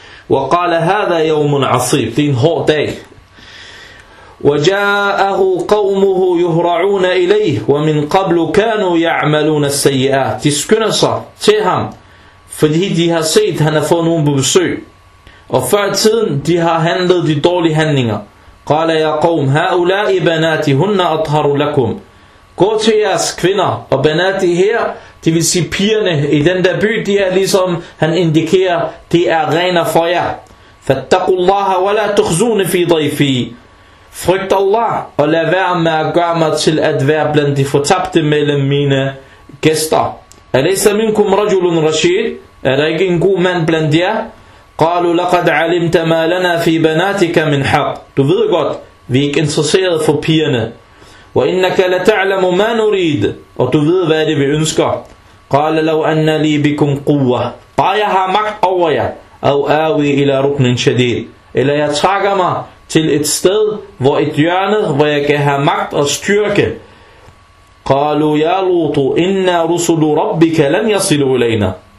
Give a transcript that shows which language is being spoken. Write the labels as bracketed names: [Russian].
[Arabic] وَقَالَ هَذَا يَوْمٌ عَصِيبٌ. [Danish] Det er en hård dag. [Arabic] وَجَاءَهُ قَوْمُهُ يُهْرَعُونَ إِلَيْهِ وَمِنْ قَبْلُ كَانُوا يَعْمَلُونَ السَّيِّئَاتِ. [Danish] De skynder sig til ham, fordi de har set, han har fået nogen på besøg. Og før tiden, de har handlet de dårlige handlinger. [Arabic] قال يا قوم هؤلاء بناتهن أطهر لكم. [Danish] Gå til jeres kvinder og banati her, det vil sige pigerne i den der by, de er ligesom han indikerer, de er rene for jer. [Arabic] فاتقوا الله ولا تخزون في ضيفي. [Danish] Frygt Allah og lad være med at gøre mig til at være blandt de fortabte mellem mine gæster. [Arabic] أليس منكم رجل رشيد. [Danish] Er der ikke en god mand blandt jer? [Arabic] قالوا لقد علمت ما لنا في بناتك من حق. [Danish] Du ved godt, vi er ikke interesseret for pigerne. [Arabic] وانك لا تعلم ما نريد. [Danish] Og du ved, hvad det vi ønsker. [Arabic] قال لو ان لي بكم قوه. [Danish] Bare jeg har magt over jer. [Arabic] او اوي الى ركن شديد. [Danish] Eller jeg trækker mig til et sted, hvor et hjørne, hvor jeg kan have magt og styrke. [Arabic] قالوا يا لوط ان رسل ربك لن يصلوا الينا.